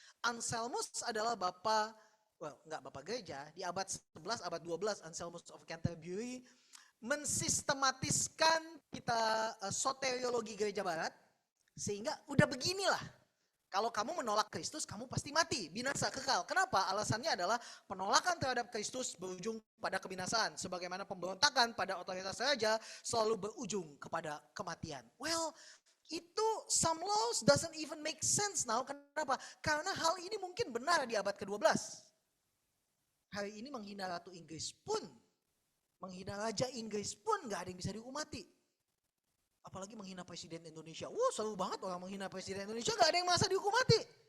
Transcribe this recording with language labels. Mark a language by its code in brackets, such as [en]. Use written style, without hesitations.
[id] Anselmus adalah nggak bapak gereja, di abad 11, abad 12 Anselmus of Canterbury mensistematiskan kita soteriologi gereja barat. Sehingga udah beginilah. Kalau kamu menolak Kristus, kamu pasti mati, binasa kekal. Kenapa? Alasannya adalah penolakan terhadap Kristus berujung pada kebinasaan. Sebagaimana pemberontakan pada otoritas raja selalu berujung kepada kematian. [en] Well, itu some laws doesn't even make sense now. [id] Kenapa? Karena hal ini mungkin benar di abad ke-12. Hari ini menghina Ratu Inggris pun, menghina Raja Inggris pun gak ada yang bisa dihukum mati. Apalagi menghina presiden Indonesia. Wah, seru banget orang menghina presiden Indonesia, gak ada yang merasa dihukum mati.